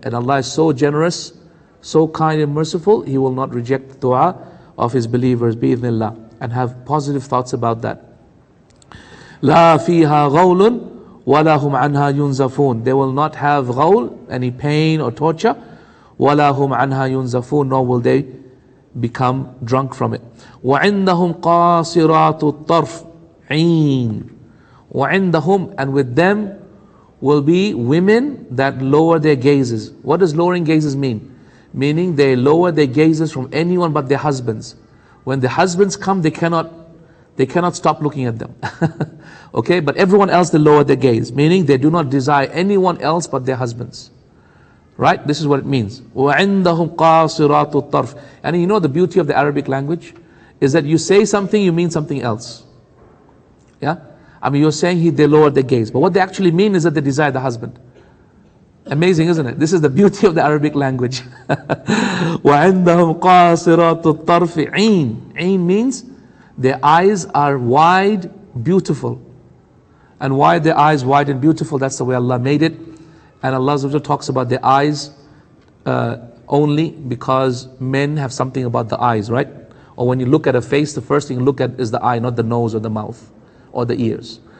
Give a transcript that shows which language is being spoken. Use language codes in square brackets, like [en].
[en] And Allah is so generous, so kind and merciful, He will not reject the dua of His believers, bi'idhnillah, and have positive thoughts about that. [ar] La fiha ghawlun wala hum anha yunzafun. [en] They will not have ghawl, any pain or torture. [ar] Wala hum anha yunzafun, [en] nor will they become drunk from it. [ar] وَعِنْدَهُمْ قَاصِرَاتُ الطَّرْفِ عِينٌ. [en] وَعِنْدَهُمْ, and with them will be women that lower their gazes. What does lowering gazes mean? Meaning they lower their gazes from anyone but their husbands. When the husbands come, they cannot stop looking at them. Okay, but everyone else, they lower their gaze, meaning they do not desire anyone else but their husbands. Right? This is what it means. [ar] وَعِنْدَهُمْ قَاصِرَاتُ الطَّرْفِ. [en] And you know the beauty of the Arabic language is that you say something, you mean something else. Yeah? I mean, you're saying they lowered their gaze, but what they actually mean is that they desire the husband. Amazing, isn't it? This is the beauty of the Arabic language. [ar] وَعِنْدَهُمْ قَاصِرَاتُ الطَّرْفِ عِينٌ. [en] Ain means their eyes are wide, beautiful. And why their eyes wide and beautiful? That's the way Allah made it. And Allah talks about their eyes only because men have something about the eyes, right? Or when you look at a face, the first thing you look at is the eye, not the nose or the mouth or the ears.